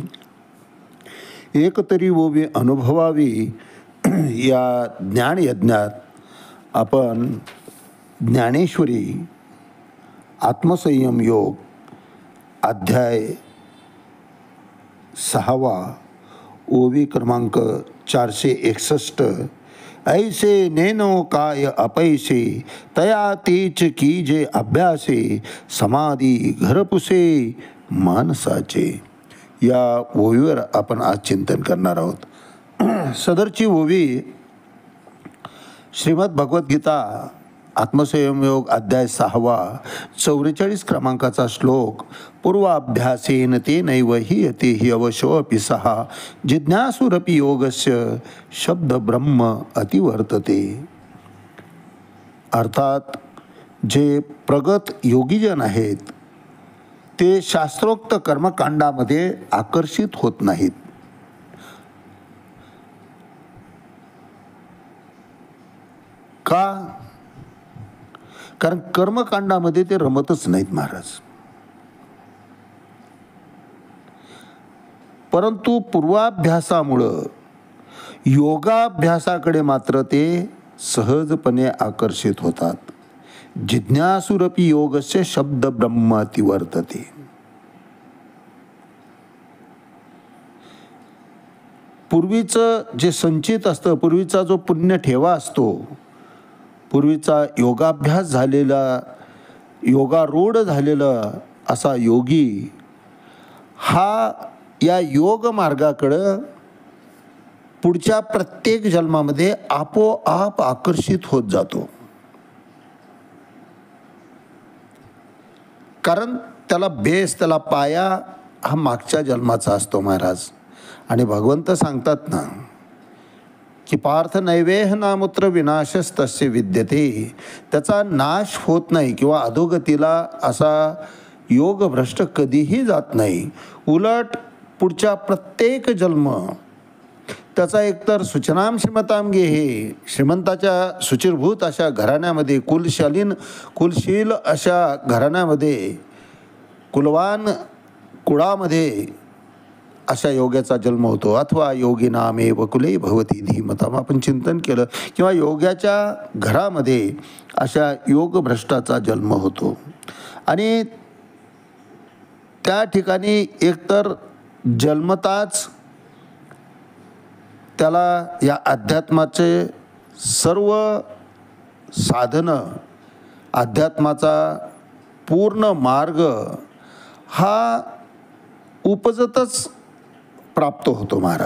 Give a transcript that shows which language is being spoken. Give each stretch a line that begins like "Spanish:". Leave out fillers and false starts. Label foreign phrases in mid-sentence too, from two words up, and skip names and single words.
Marathi: एक तरी ओवी अनुभवावी या ज्ञानयज्ञात आपण ज्ञानेश्वरी आत्मसंयम योग अध्याय 6 ओवी क्रमांक 461. ऐसे नेनो काय अपैसे, तया तेच कीजे अभ्यासे. समाधी घरपुसे मानसाचे. या ओवीवर आपण आज चिंतन करणार आहोत. सदरची ओवी श्रीमद भगवद्गीता आत्मसंयम योग अध्याय 6 44 क्रमांकाचा श्लोक.
Sanskrit: पूर्वाभ्यासेन तेनैव हीयते हि अवशोऽपि सः, जिज्ञासुरपि योगस्य शब्द ब्रह्म अतिवर्तते.
Marathi: अर्थात जे प्रगत योगीजन आहेत ते शास्त्रोक्त कर्मकांडामध्ये आकर्षित होत नाहीत. का? कारण कर्मकांडामध्ये ते रमतच नाहीत महाराज. परंतु पूर्वाभ्यासामुळं योगाभ्यासाकडे मात्र ते सहजपणे आकर्षित होतात.
Sanskrit: जिज्ञासुरपि योगस्य शब्द ब्रह्म अतिवर्तते.
Marathi: पूर्वीचं जे संचित असतं, पूर्वीचा जो पुण्य ठेवा असतो, पूर्वीचा योगाभ्यास झालेला, योगारूढ झालेला असा योगी हा या योग मार्गाकडं पुढच्या प्रत्येक जन्मामध्ये आपोआप आकर्षित होत जातो. कारण त्याला बेस, त्याला पाया हा मागच्या जन्माचा असतो महाराज. आणि भगवंत सांगतात ना की
Sanskrit: पार्थ नैवेह नामुत्र विनाशस्तस्य विद्यते.
Marathi: त्याचा नाश होत नाही किंवा अधोगतीला असा योगभ्रष्ट कधीही जात नाही. उलट पुढच्या प्रत्येक जन्म त्याचा एकतर
Sanskrit: सुचनाम श्रीमताम गेहे,
Marathi: श्रीमंताच्या सुचिरभूत अशा घराण्यामध्ये, कुलशील अशा घराण्यामध्ये, कुलवान कुळामध्ये अशा योग्याचा जन्म होतो. अथवा
Sanskrit: योगी नामे वकुले भवती धीमताम
Marathi: आपण चिंतन केलं, किंवा योग्याच्या घरामध्ये अशा योगभ्रष्टाचा जन्म होतो. आणि त्या ठिकाणी एकतर जन्मताच त्याला या अध्यात्माचे सर्व साधनं, अध्यात्माचा पूर्ण मार्ग हा उपजतच प्राप्त होतो महाराज.